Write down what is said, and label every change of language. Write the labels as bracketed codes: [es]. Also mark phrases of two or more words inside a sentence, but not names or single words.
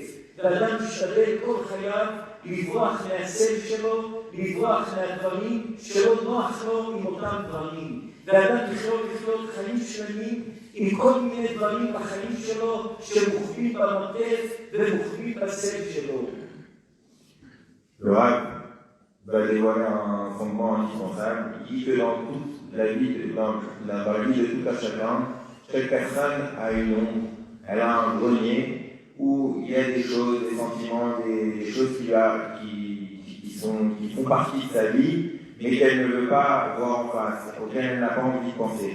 [he] ואדם משתדל כל חייו לברוח מהצל שלו, לברוח מהדברים שלא נוח לו עם אותם דברים. ואדם לחיות חיים שלמים עם כל מיני דברים בחיים שלו שמוכבים במרכב ומוכבים בצל שלו. [fr] Va dévoiler un fondement indispensable. Il dit que dans toute la vie, dans la vie de tout un chacun, chaque personne a une ombre, elle a un grenier où il y a des choses, des sentiments, des choses qui font partie de sa vie, mais qu'elle ne veut pas voir en face, auxquelles elle n'a pas envie de penser.